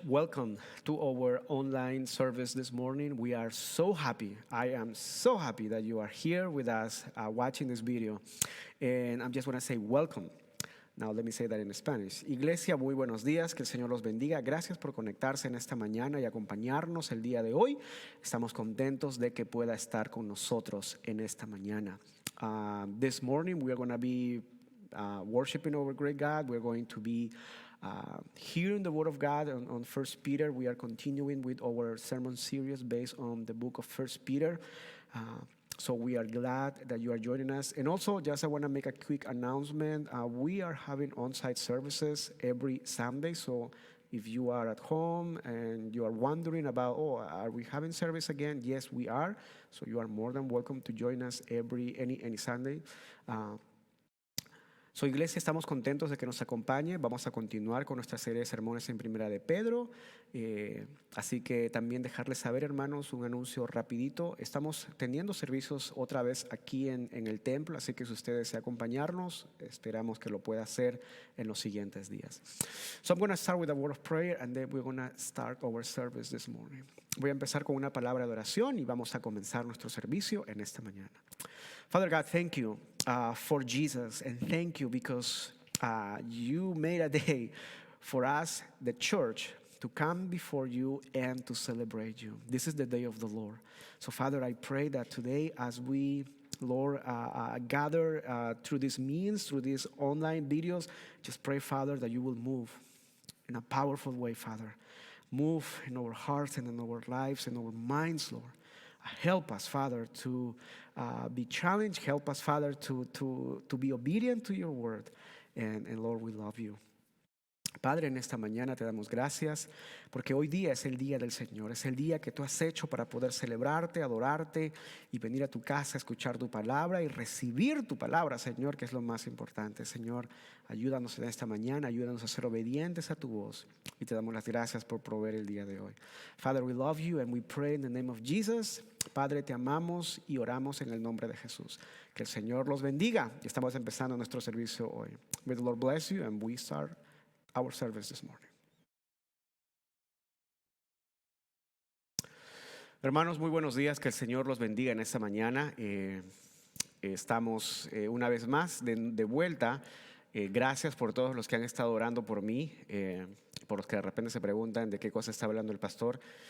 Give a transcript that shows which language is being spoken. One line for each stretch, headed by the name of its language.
English: Welcome to our online service this morning. We are so happy. I am so happy that you are here with us watching this video. And I'm just going to say welcome. Now, let me say that in Spanish.
Spanish: Iglesia, muy buenos días. Que el Señor los bendiga. Gracias por conectarse en esta mañana y acompañarnos el día de hoy. Estamos contentos de que pueda estar con nosotros en esta mañana.
English: This morning, we are going to be worshiping our great God. We're going to be hearing the Word of God on 1 Peter. We are continuing with our sermon series based on the book of 1 Peter. So we are glad that you are joining us. And also, just I want to make a quick announcement. We are having on-site services every Sunday. So if you are at home and you are wondering about, are we having service again? Yes, we are. So you are more than welcome to join us any Sunday.
Spanish: So, iglesia, estamos contentos de que nos acompañe. Vamos a continuar con nuestra serie de sermones en Primera de Pedro. Así que también dejarles saber, hermanos, un anuncio rapidito. Estamos teniendo servicios otra vez aquí en el templo, así que si usted desea acompañarnos, esperamos que lo pueda hacer en los siguientes días.
English: So I'm going to start with a word of prayer and then we're going to start our service this morning.
Spanish: Voy a empezar con una palabra de oración y vamos a comenzar nuestro servicio en esta mañana.
English: Father God, thank you for Jesus, and thank you because you made a day for us, the church, to come before you and to celebrate you. This is the day of the Lord. So, Father, I pray that today as we, Lord, gather through these means, through these online videos, just pray, Father, that you will move in a powerful way, Father. Move in our hearts and in our lives and our minds, Lord. Help us, Father, to be challenged. Help us, Father, to be obedient to your word. And Lord, we love you.
Spanish: Padre, en esta mañana te damos gracias porque hoy día es el día del Señor, es el día que tú has hecho para poder celebrarte, adorarte y venir a tu casa a escuchar tu palabra y recibir tu palabra, Señor, que es lo más importante. Señor, ayúdanos en esta mañana, ayúdanos a ser obedientes a tu voz y te damos las gracias por proveer el día de hoy.
English: Father, we love you and we pray in the name of Jesus.
Spanish: Padre, te amamos y oramos en el nombre de Jesús. Que el Señor los bendiga. Estamos empezando nuestro servicio hoy.
English: May the Lord bless you and we start our service this morning.
Spanish: Hermanos, muy buenos días, que el Señor los bendiga en esta mañana. Estamos una vez más de vuelta. Gracias por todos los que han estado orando por mí, por los que de repente se preguntan de qué cosa está hablando el pastor.